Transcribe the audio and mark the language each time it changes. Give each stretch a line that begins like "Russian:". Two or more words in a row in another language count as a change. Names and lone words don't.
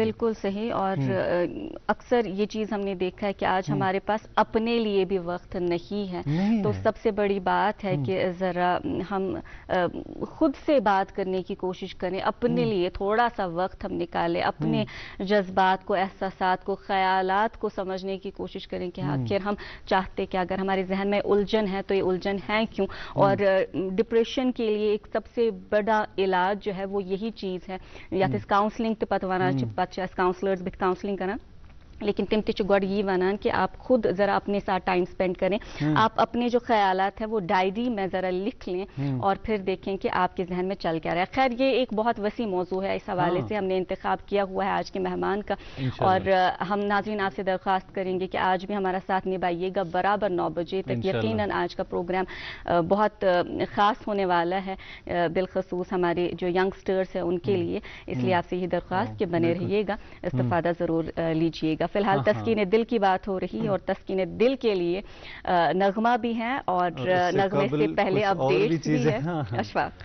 Urdu: بالکل صحیح اور اکثر یہ چیز ہم نے دیکھا ہے کہ آج ہمارے پاس اپنے لیے بھی وقت نہیں ہے تو سب سے بڑی بات ہے کہ ذرا ہم خود سے بات کرنے کی کوشش کریں اپنے لیے تھوڑا سا وقت ہم نکالیں اپنے جذبات کو احساسات کو خیالات کو سمجھنے کی کوشش کریں کہ آخر ہم چاہتے کہ اگر ہمارے ذہن میں الجھن ہے تو یہ الجھن ہے کیوں اور ڈپریشن کے لیے ایک سب سے بڑا علاج جو ہے وہ یہی چیز ہے یا تو کاؤنسلنگ
Kashmiri: تہ پتہ ونان پتہ کاؤنسلرز بت کاؤنسلنگ کران لیکن تم تہ گۄڈٕ یی ونان
Urdu: کہ آپ خود ذرا اپنے ساتھ
English: time spend
Urdu: کریں آپ اپنے جو خیالات ہیں وہ ڈائری میں ذرا لکھ لیں اور پھر دیکھیں کہ آپ کے ذہن میں چل کیا رہا ہے خیر یہ ایک بہت وسیع موضوع ہے اس حوالے سے ہم نے انتخاب کیا ہوا ہے آج کے مہمان کا اور ہم ناظرین آپ سے درخواست کریں گے کہ آج بھی ہمارا ساتھ نبھائیے گا برابر 9 بجے تک یقیناً آج کا پروگرام بہت خاص ہونے والا ہے بالخصوص ہمارے جو ینگسٹرس ہیں ان کے لیے اس لیے آپ سے یہ درخواست کہ بنے رہیے گا استفادہ ضرور لیجیے گا فی الحال تسکین دل کی بات ہو رہی ہے اور تسکین دل کے لیے نغمہ بھی ہے اور نغمے سے پہلے اپڈیٹس بھی ہے اشفاق